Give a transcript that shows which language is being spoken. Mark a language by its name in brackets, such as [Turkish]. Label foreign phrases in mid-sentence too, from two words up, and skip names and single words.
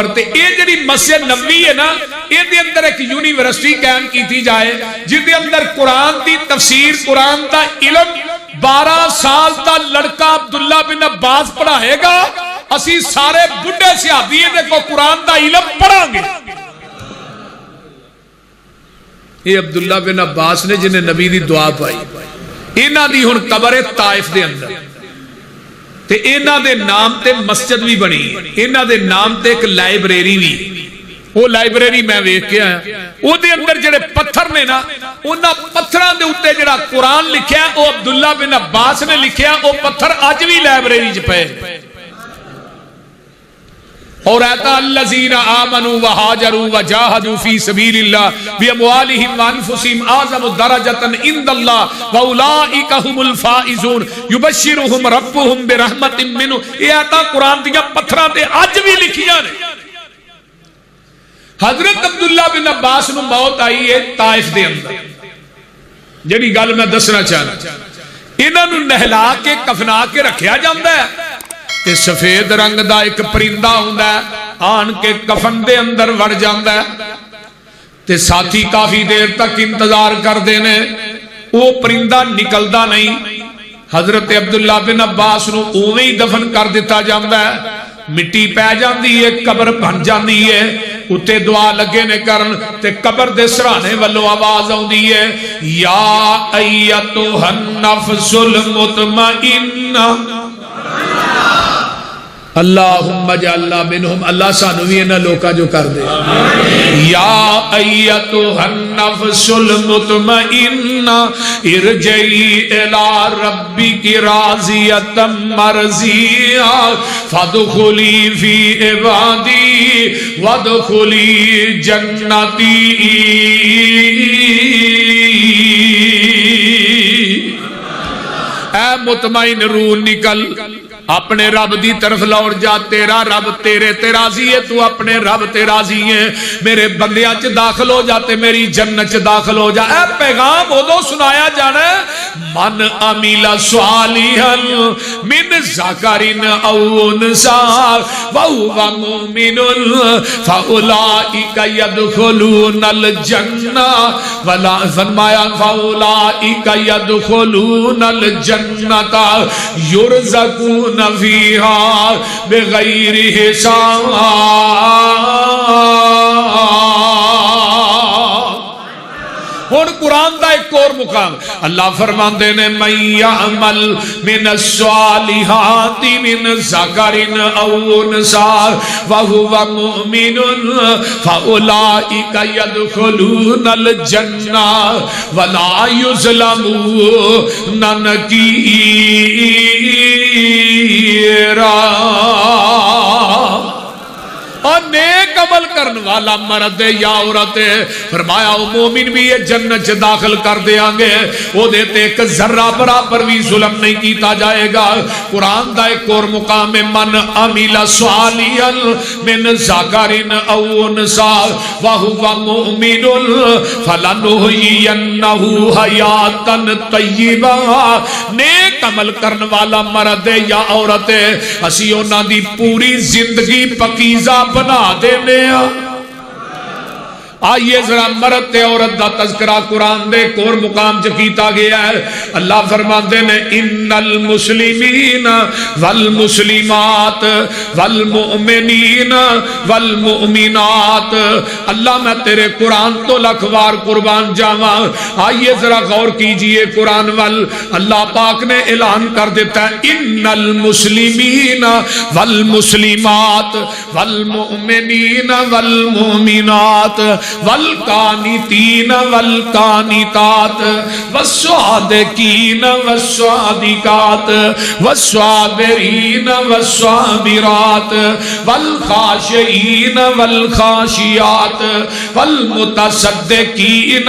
[Punjabi] تے اے جڑی مسجد نبوی ہے نا اے دے اندر ایک یونیورسٹی قائم کیتی جائے جس دے اندر قرآن دی تفسیر قرآن دا علم 12 سال دا لڑکا عبداللہ بن عباس پڑھائے گا. اسی سارے بڑھے صحابی کو قرآن دا علم پڑھا گے. یہ عبداللہ بن عباس نے جنہیں نبی دی دعا پائی انہاں دی ہن قبر ہے طائف دے اندر تے انہاں دے نام تے مسجد بھی بنی انہاں دے نام تے ایک لائبریری بھی. وہ لائبریری میں ویکھ کے آیا او دے اندر جڑے پتھر نے نا انہاں پتھراں دے اوتے جڑا قرآن لکھیا ہے او عبداللہ بن عباس نے لکھیا. او پتھر اج بھی لائبریری وچ پئے. [Arabic] اور آتا الذین آمنوا وہاجروا وجاہدوا فی سبیل اللہ باموالہم وانفسہم اعظم درجۃ عند اللہ واولئک هم الفائزون یبشرہم ربہم برحمت منہ. [Punjabi] یہ آتا قرآن دیا پتھراں تے اج بھی لکھیاں نے. حضرت عبداللہ بن عباس نو موت آئی ہے طائف دے اندر. جڑی گل میں دسنا چاہنا انہاں نو نہلا کے کفنا کے رکھیا جاندا ہے کہ سفید رنگ دا ایک پرندہ ہوندا ہے آن کے کفن دے اندر وڑ جاندا ہے تے ساتھی کافی دیر تک انتظار کر دینے وہ پرندہ نکلدا نہیں. حضرت عبداللہ بن عباس نو اوویں ہی دفن کر دیتا جاندا ہے. مٹی پہ جاندی ہے قبر بن جاندی ہے اتے دعا لگے نے کرن تے قبر دے سرانے والو آواز آوندی ہے [Arabic] یا ایتھا النفس المطمئنہ اللہم اجعلنا منہم. [Punjabi] اللہ سانو بھی انہاں لوکاں جو کر دے. [Arabic] یا ایتھا النفس المطمئنہ ارجعی الی ربک راضیۃ مرضیہ فادخلی فی عبادی وادخلی جنتی. [Punjabi] اے مطمئن روح نکل اپنے رب دی طرف لوٹ جا. تیرا رب تیرے تے راضی ہے تو اپنے رب تے راضی ہے. میرے بندیاں چ داخل ہو جاتے میری جنت چ داخل ہو جا. اے پیغام ادو سنایا جانا [Arabic] من عمل صالحا من ذکر او انثى وهو مؤمن فاولئک يدخلون الجنہ ولا فرمایا فاولئک يدخلون الجنہ یرزقون فیہا بغیر حساب. [Punjabi] ہن قرآن دا ایک اور مقام اللہ فرماندے نے [Arabic] من یعمل من الصالحات من ذکر او انثى وهو مؤمن فاولئک يدخلون الجنہ ولا یظلمون نقیرا. [Punjabi] اور نیک عمل کرن والا مرد یا عورت فرمایا وہ مومن بھی یہ جنت داخل کر دیا گے. وہ دیتے ایک ذرہ برابر بھی ظلم نہیں کیتا جائے گا. قرآن دا ایک اور مقام [Arabic] من عمل صالحا من ذکر او انثى وهو مؤمن فلنحيينه حیاتا طیبہ. [Punjabi] نیک عمل کرن والا مرد یا عورت اسی انہاں دی پوری زندگی پکیزہ بنا دینے آئیے ذرا مرد تے عورت دا تذکرہ قرآن دے ایک اور مقام چ کیتا گیا ہے. اللہ فرماندے نے [Arabic] ان المسلمین والمسلمات والمؤمنین والمؤمنات. [Punjabi] اللہ میں تیرے قرآن تو لاکھ وار قربان جاواں. [Urdu] آئیے ذرا غور کیجئے قرآن وال. [Punjabi] اللہ پاک نے اعلان کر دیتا ہے [Arabic] ان المسلمین والمسلمات والمؤمنین والمؤمنات والقانتین والقانتات والصادقین والصادقات والصابرین والصابرات والخاشعین والخاشعات والمتصدقین